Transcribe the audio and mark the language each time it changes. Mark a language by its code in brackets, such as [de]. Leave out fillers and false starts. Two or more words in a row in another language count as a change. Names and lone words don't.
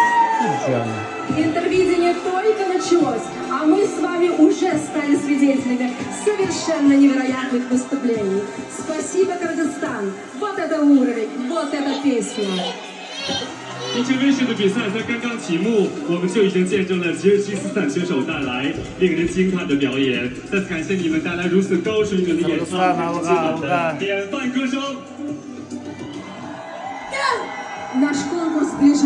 [ru] Идеально. Интервидение только началось, а мы с вами уже стали свидетелями совершенно невероятных выступлений. Спасибо, Кыргызстан! Вот это уровень, вот эта песня! [zh] 第这热血的比赛才刚刚启幕，我们就已经见证了吉尔吉斯斯坦选手带来令人惊叹的表演。再次感谢你们带来如此高水准的演唱，今晚的典范歌声。 [ru] Наш конкурс ближайший.